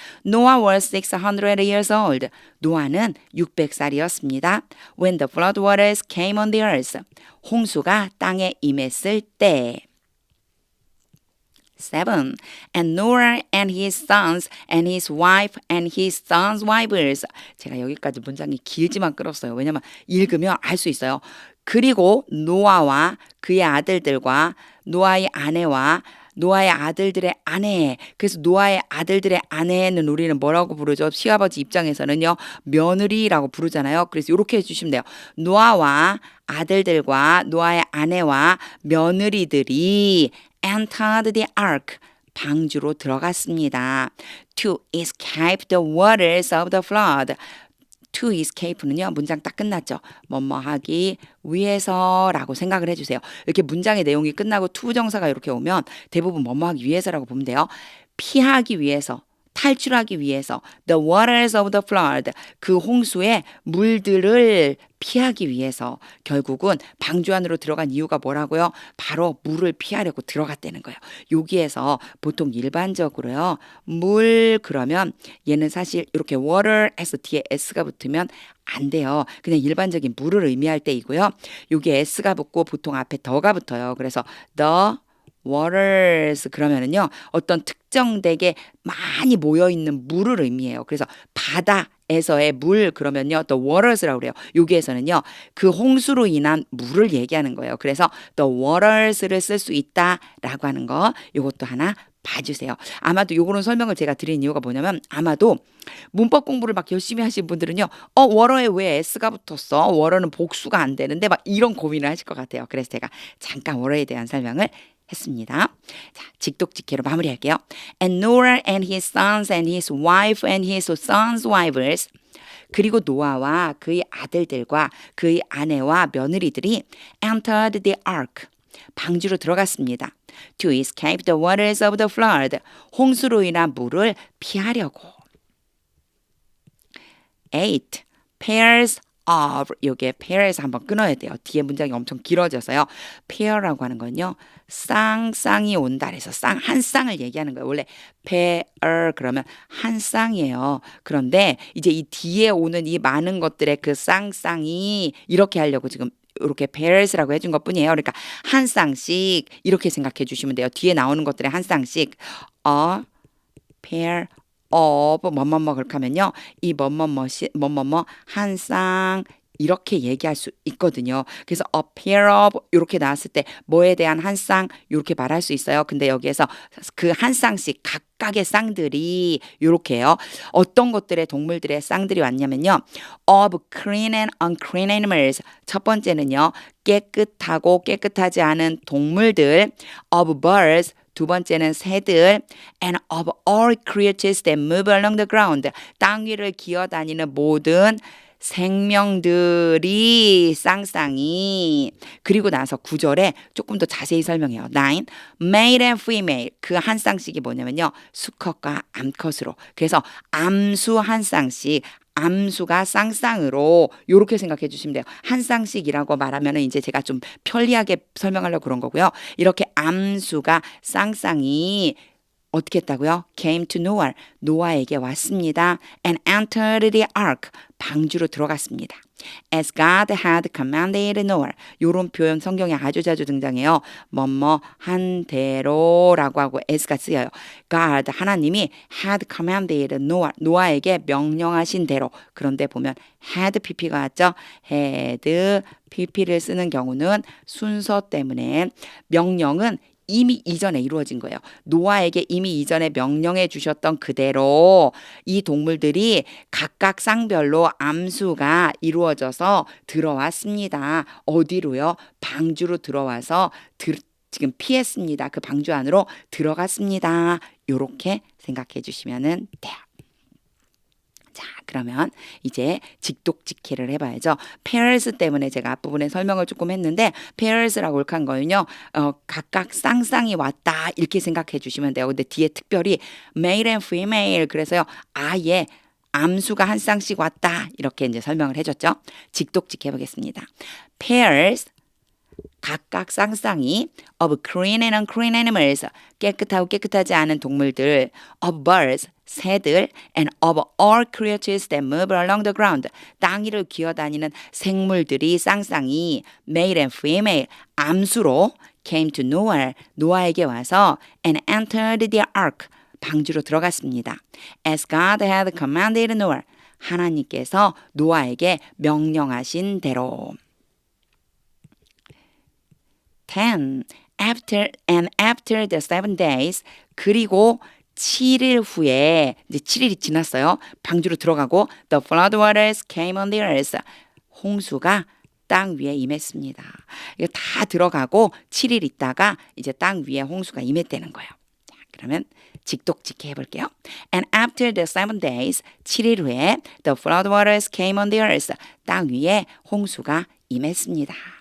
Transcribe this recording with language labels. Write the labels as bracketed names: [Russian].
[English] Noah was 600 years old. [Korean] 노아는 600살이었습니다. [English] When the flood waters came on the earth. [Korean] 홍수가 땅에 임했을 때. 7. [English] And Noah and his sons and his wife and his sons' wives. [Korean] 제가 여기까지 문장이 길지만 끌었어요. 왜냐면 읽으면 알 수 있어요. 그리고 노아와 그의 아들들과 노아의 아내와 노아의 아들들의 아내. 그래서 노아의 아들들의 아내는 우리는 뭐라고 부르죠? 시아버지 입장에서는요. 며느리라고 부르잖아요. 그래서 이렇게 해주시면 돼요. 노아와 아들들과 노아의 아내와 며느리들이 [English] entered the ark. [Korean] 방주로 들어갔습니다. [English] To escape the waters of the flood. [Korean] To escape는요. 문장 딱 끝났죠. 뭐뭐 하기 위해서라고 생각을 해주세요. 이렇게 문장의 내용이 끝나고 to 정사가 이렇게 오면 대부분 뭐뭐 하기 위해서라고 보면 돼요. 피하기 위해서, 탈출하기 위해서 [English] the waters of the flood. [Korean] 그 홍수의 물들을 피하기 위해서 결국은 방주 안으로 들어간 이유가 뭐라고요? 바로 물을 피하려고 들어갔다는 거예요. 여기에서 보통 일반적으로요. 물 그러면 얘는 사실 이렇게 water 해서 뒤에 s가 붙으면 안 돼요. 그냥 일반적인 물을 의미할 때이고요. 여기 s가 붙고 보통 앞에 더가 붙어요. 그래서 [English] the waters [Korean] 그러면은요. 어떤 특정되게 많이 모여있는 물을 의미해요. 그래서 바다에서의 물 그러면요. [English] the waters [Korean] 라고 그래요. 여기에서는요. 그 홍수로 인한 물을 얘기하는 거예요. 그래서 [English] the waters [Korean] 를 쓸 수 있다라고 하는 거 이것도 하나 봐주세요. 아마도 요거는 설명을 제가 드린 이유가 뭐냐면 아마도 문법 공부를 막 열심히 하신 분들은요. 워러에 왜 s가 붙었어? 워러는 복수가 안 되는데 막 이런 고민을 하실 것 같아요. 그래서 제가 잠깐 워러에 대한 설명을 했습니다. 자, 직독직해로 마무리할게요. [English] And Noah and his sons and his wife and his sons' wives. [Korean] 그리고 노아와 그의 아들들과 그의 아내와 며느리들이 [English] entered the ark. [Korean] 방주로 들어갔습니다. [English] to escape the waters of the flood. [Korean] 홍수로 인한 물을 피하려고. [English] 8. pairs of. [Korean] 요게 pairs 한번 끊어야 돼요. 뒤에 문장이 엄청 길어져서요. pair라고 하는 건요. 쌍쌍이 온다 그래서 한 쌍을 얘기하는 거예요. 원래 pair 그러면 한 쌍이에요. 그런데 이제 이 뒤에 오는 이 많은 것들의 그 쌍쌍이 이렇게 하려고 지금 이렇게 pairs라고 해준 것 뿐이에요. 그러니까 한 쌍씩 이렇게 생각해 주시면 돼요. 뒤에 나오는 것들의 한 쌍씩 [English] a pair of [Korean] 뭐뭐뭐 그렇게 하면요. 이 뭐뭐뭐 한 쌍 이렇게 얘기할 수 있거든요. 그래서 [English] a pair of [Korean] 이렇게 나왔을 때 뭐에 대한 한 쌍 이렇게 말할 수 있어요. 근데 여기에서 그 한 쌍씩 각각의 쌍들이 이렇게요. 어떤 것들의 동물들의 쌍들이 왔냐면요. [English] of clean and unclean animals. [Korean] 첫 번째는요. 깨끗하고 깨끗하지 않은 동물들. [English] of birds. [Korean] 두 번째는 새들 [English] and of all creatures that move along the ground. [Korean] 땅 위를 기어다니는 모든 생명들이 쌍쌍이. 그리고 나서 9절에 조금 더 자세히 설명해요. [English] 9. male and female. [Korean] 그 한 쌍씩이 뭐냐면요. 수컷과 암컷으로. 그래서 암수 한 쌍씩. 암수가 쌍쌍으로 이렇게 생각해 주시면 돼요. 한 쌍씩이라고 말하면 이제 제가 좀 편리하게 설명하려고 그런 거고요. 이렇게 암수가 쌍쌍이 어떻게 했다고요? [English] came to Noah. [Korean] 노아에게 왔습니다. [English] and entered the ark. [Korean] 방주로 들어갔습니다. [English] as God had commanded Noah. [Korean] 이런 표현 성경에 아주 자주 등장해요. 뭐뭐 한 대로라고 하고 as가 쓰여요. [English] God [Korean] 하나님이 [English] had commanded Noah. [Korean] 노아에게 명령하신 대로. 그런데 보면 had pp가 왔죠. had pp를 쓰는 경우는 순서 때문에 명령은 이미 이전에 이루어진 거예요. 노아에게 이미 이전에 명령해 주셨던 그대로 이 동물들이 각각 쌍별로 암수가 이루어져서 들어왔습니다. 어디로요? 방주로 들어와서 지금 피했습니다. 그 방주 안으로 들어갔습니다. 이렇게 생각해 주시면 돼요. 자, 그러면 이제 직독직해를 해봐야죠. pairs 때문에 제가 앞부분에 설명을 조금 했는데 pairs라고 이렇게 한 거는요. 각각 쌍쌍이 왔다 이렇게 생각해 주시면 돼요. 근데 뒤에 특별히 [English] male and female [Korean] 그래서요. 아예 암수가 한 쌍씩 왔다 이렇게 이제 설명을 해줬죠. 직독직해 보겠습니다. [English] pairs [Korean] 각각 쌍쌍이 [English] of clean and unclean animals [Korean] 깨끗하고 깨끗하지 않은 동물들 [English] of birds [Korean] 새들 [English] and of all creatures that move along the ground [Korean] 땅 위를 기어다니는 생물들이 쌍쌍이 [English] male and female [Korean] 암수로 [English] came to Noah [Korean] 노아에게 와서 [English] and entered the ark [Korean] 방주로 들어갔습니다. [English] as God had commanded Noah [Korean] 하나님께서 노아에게 명령하신 대로. 10. [English] After the 7 days [Korean] 그리고 7일 후에 이제 7일이 지났어요. 방주로 들어가고 [English] the flood waters came on the earth. [Korean] 홍수가 땅 위에 임했습니다. 이거 다 들어가고 7일 있다가 이제 땅 위에 홍수가 임했다는 거예요. 자, 그러면 직독직해 해볼게요. [English] And after the 7 days [Korean] 7일 후에 [English] the flood waters came on the earth. [Korean] 땅 위에 홍수가 임했습니다.